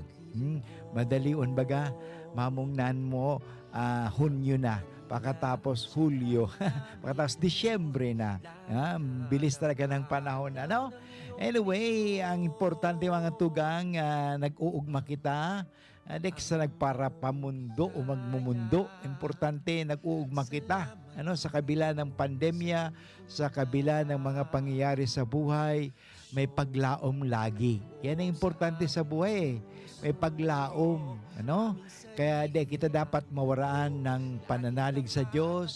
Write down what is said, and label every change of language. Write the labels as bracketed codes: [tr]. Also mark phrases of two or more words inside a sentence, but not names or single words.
[bik] Madalion baga, mamungnan mo, Hunyo na, pagkatapos Hulyo, pagkatapos Disyembre na. [tl] Bilis talaga ng panahon. Anyway, ang importante [bik] mga tugang, nag-uugma kita. Adik sa nagpara pamundo o magmumundo, importante nag-uugma kita. [tl] Sa kabila ng pandemya, sa kabila ng mga pangyayari sa buhay, [bik] may paglaom lagi. [tl] Yan ang importante sa buhay. [bik] May paglaom. Kaya kita dapat mawaraan ng pananalig sa Diyos.